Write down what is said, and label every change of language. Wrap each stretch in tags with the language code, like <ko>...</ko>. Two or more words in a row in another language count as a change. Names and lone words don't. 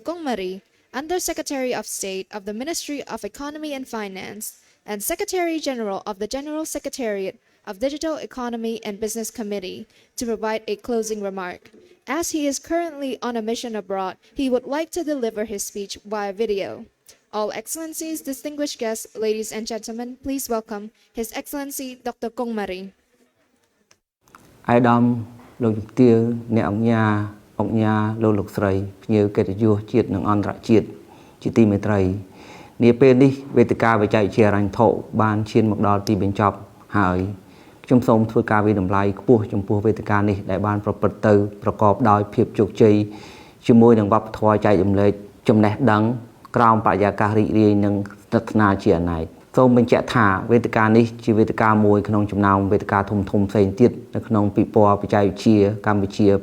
<en>Kong Marie, Under-Secretary of State of the Ministry of Economy and Finance, and Secretary General of the General Secretariat of Digital Economy and Business Committee, to provide a closing remark. As he is currently on a mission abroad, he would like to deliver his speech via video. All Excellencies, distinguished guests, ladies and gentlemen, please welcome His Excellency Dr. Kong Marie.</en> <km>អាយដាមលោកជំទាវអ្នកអង្គញាលោកស្រីភ្ញៀវកិត្តិយសជាតិនិងអន្តរជាតិជាទីមេត្រីនាពេលនេះវេទិ កាបច្ចេកវិទ្យាហិរញ្ញវត្ថុបានឈានមកដល់ទីបញ្ចប់ហើយខ្ញុំសូមធ្វើការវិតម្លៃខ្ពស់ចំពោះវេទិកានេះដែលបានប្រព្រឹត្តទៅប្រកបដោយភាពជោគជ័យជាមួយនឹងវប្បធម៌ចែករំលែកចំណេះដឹងក្រោមបរិយាកាសរីករាយនិងស្និទ្ធស្នាលជាអនេកសូមបញ្ជាក់ថាវេទិកានេះជាវេទិកាមួយក្នុងចំណោមវេទិកាធំៗផ្សេងទៀតនៅក្នុងពិព័រណ៍បច្ចេកវិទ្យាកម្ពុជា</km>